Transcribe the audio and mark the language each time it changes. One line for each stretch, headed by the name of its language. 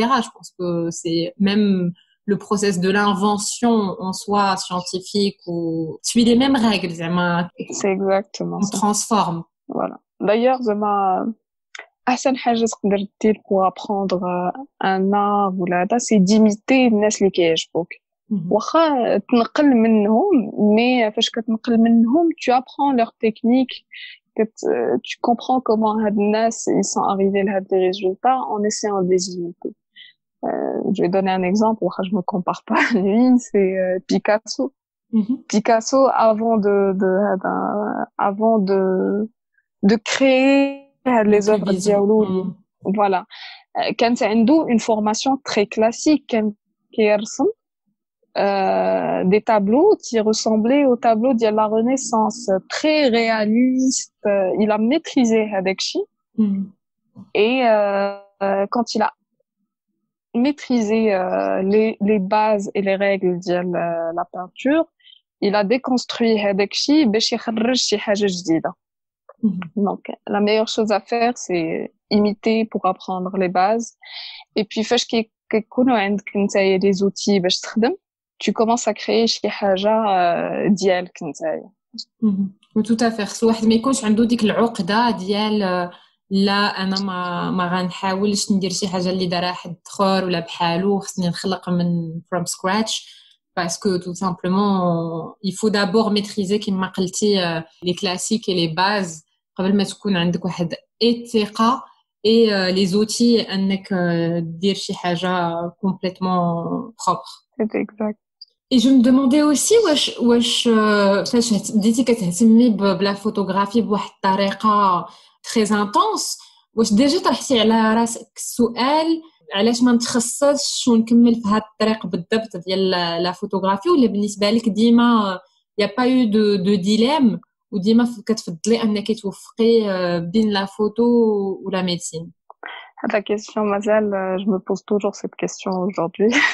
French: Je pense que c'est même le process de l'invention en soi scientifique ou suit les mêmes règles. C'est exactement on ça. Transforme. Voilà. D'ailleurs,
Arabic: أحسن حاجة تقدر دير
French: pour apprendre un art ولا هذا c'est d'imiter
Arabic: الناس اللي كيعجبوك. واخا تنقل منهم
French: mais
Arabic: فاش كتنقل منهم
French: tu apprends leur technique tu comprends comment
Arabic: هاد الناس
French: ils sont arrivés à des résultats en essayant de les imiter. Je vais donner un exemple واخا je me compare pas à lui c'est Picasso. Picasso avant de créer les œuvres ديالو voilà
Arabic: كانت عنده
French: une formation très classique
Arabic: كان كيرسم
French: des tableaux qui ressemblaient aux tableaux de la Renaissance, très réalistes. Il a maîtrisé Hadekshi. Et quand il a maîtrisé les bases et les règles de la peinture, il a déconstruit Hadekshi
Arabic: باش يخرج شي حاجة جديدة.
French: Donc, la meilleure chose à faire, c'est imiter pour apprendre les bases. Et puis,
Arabic: فاش كيكونوا عندك نتايا
French: des outils
Arabic: باش تخدم
French: tu commences à créer
Arabic: شي حاجه ديالك نتايا.
French: tout à fait
Arabic: خص واحد ما يكونش عنده ديك العقده ديال لا انا ما غنحاولش ندير شي حاجه اللي دارها حد اخر ولا بحالو خصني نخلق من
English: from scratch
French: parce que tout simplement il faut d'abord maîtriser
Arabic: كما قلتي
French: les classiques et les bases
Arabic: قبل ما تكون عندك واحد الثقه et les outils انك دير شي حاجه
French: complètement propre. C'est exact. Et je me demandais aussi
Arabic: واش فاش بديتي كتهتمي بلا فوتوغرافي بواحد الطريقه
French: très intense
Arabic: واش ديجا طرحتي على راسك السؤال علاش ما نتخصصش ونكمل في هذا الطريق بالضبط ديال لا فوتوغرافي ولا بالنسبه لك ديما
French: يا با يو دو ديليم
Arabic: وديما كتفضلي انك توفقي بين لا فوتو ولا ميديسين؟
French: La question
Arabic: مازال
French: je me pose toujours cette question aujourd'hui.